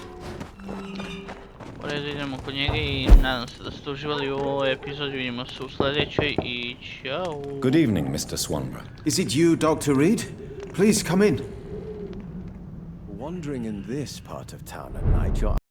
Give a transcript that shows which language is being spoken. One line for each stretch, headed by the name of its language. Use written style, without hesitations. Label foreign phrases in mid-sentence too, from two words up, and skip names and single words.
Croatian: U redu, idemo kod njega i nadam se da ste uživali u ovoj epizodi. Vidimo se u sljedećoj i čao.
English: Good evening, Mr. Swanborough. Is it you, Dr. Reid? Please come in. Wandering in this part of town at night, you're